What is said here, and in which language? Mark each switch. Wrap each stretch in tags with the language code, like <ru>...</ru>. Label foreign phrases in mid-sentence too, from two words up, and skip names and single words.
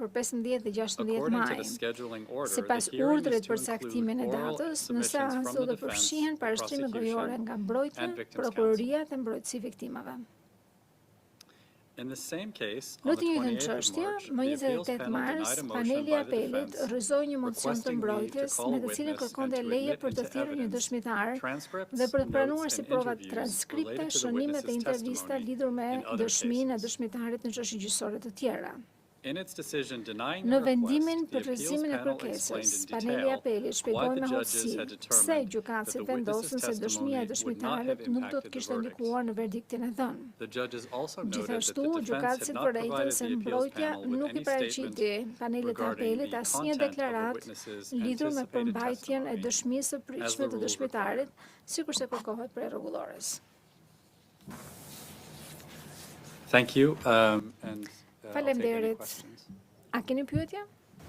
<sq>15 dhe 16</sq> <en>According to</en> <sq>maj.</sq> <en>the scheduling order,</en> <sq>Sipas</sq> <en>the hearing</en> <sq>urdhrit</sq> <en>is to</en> <sq>për saktimin e</sq> <en>include oral</en> <sq>datës, në</sq> <en>submissions</en> <sq>seancë</sq> <en>from</en> <sq>do</sq> <en>the</en> <sq>të</sq> <en>defense,</en> <sq>përfshihen</sq> <en>the</en> <sq>parashtrime</sq> <en>prosecution,</en> <sq>gojore nga mbrojtja,</sq> <en>and victims'</en> <sq>prokuroria dhe mbrojtësi viktimave.</sq> <en>In the same case,</en> <sq>Në</sq> <en>on</en> <sq>të</sq> <en>the</en> <sq>njëjtën</sq> <en>28th of</en> <sq>çështje,</sq> <en>March,</en> <sq>më</sq> <en>the appeals</en> <sq>28</sq> <en>panel</en> <sq>mars,</sq> <en>denied a motion</en> <sq>paneli i</sq> <en>by the</en> <sq>apelit</sq> <en>defense</en> <sq>rrëzoi një moncion të</sq> <en>requesting leave to</en> <sq>mbrojtjes</sq> <en>call a</en> <sq>me të cilin</sq> <en>witness</en> <sq>kërkonte</sq> <en>and to</en> <sq>leje</sq> <en>admit</en> <sq>për të</sq> <en>into</en> <sq>thirrur një</sq> <en>evidence</en> <sq>dëshmitar</sq> <en>transcripts,</en> <sq>dhe për të pranuar</sq> <en>notes,</en> <sq>si</sq> <en>and</en> <sq>prova</sq> <en>interviews</en> <sq>transkripte,</sq> <en>related to the</en> <sq>shënimet e</sq> <en>witness's</en> <sq>intervista</sq> <en>testimony</en> <sq>lidhur me</sq> <en>in other</en> <sq>dëshminë e</sq> <en>cases.</en> <sq>dëshmitarit në çështje gjyqësore të tjera.</sq> <en>In its decision denying</en> <sq>Në</sq> <en>the</en> <sq>vendimin</sq> <en>request, the</en> <sq>për</sq> <en>appeals</en> <sq>rrëzimin e</sq> <en>panel</en> <sq>kërkesës,</sq> <en>explained in</en> <sq>paneli i</sq> <en>detail</en> <sq>apelit</sq> <en>why</en> <sq>shpjegoi</sq> <en>the</en> <sq>me</sq> <en>judges</en> <sq>hollësi</sq> <en>had</en> <sq>pse</sq> <en>determined that</en> <sq>gjykatësit</sq> <en>the witness's</en> <sq>vendosën se dëshmia e</sq> <en>testimony would not have</en> <sq>dëshmitarit nuk do të</sq> <en>impacted the</en> <sq>kishte</sq> <en>verdict.</en> <sq>ndikuar në verdiktin e dhënë.</sq> <en>The judges also noted that</en> <sq>Gjithashtu,</sq> <en>the defense had</en> <sq>gjykatësit</sq> <en>not</en> <sq>vërejtën</sq> <en>provided</en> <sq>se</sq> <en>the appeals</en> <sq>mbrojtja</sq> <en>panel with</en> <sq>nuk i</sq> <en>any statement</en> <sq>paraqiti panelit të</sq> <en>regarding</en> <sq>apelit</sq> <en>the</en> <sq>asnjë</sq> <en>content of a</en> <sq>deklaratë</sq> <en>witness's</en> <sq>lidhur me</sq> <en>anticipated</en> <sq>përmbajtjen e</sq> <en>testimony</en> <sq>dëshmisë së</sq> <en>as</en> <sq>pritshme</sq> <en>the</en> <sq>të</sq> <en>rule</en> <sq>dëshmitarit,</sq> <en>required.</en> <sq>sikurse kërkohet prej rregullores.</sq> <en>Thank you, and I'll take any</en> <sq>Faleminderit.</sq> <en>questions.</en> <sq>A keni pyetje?</sq>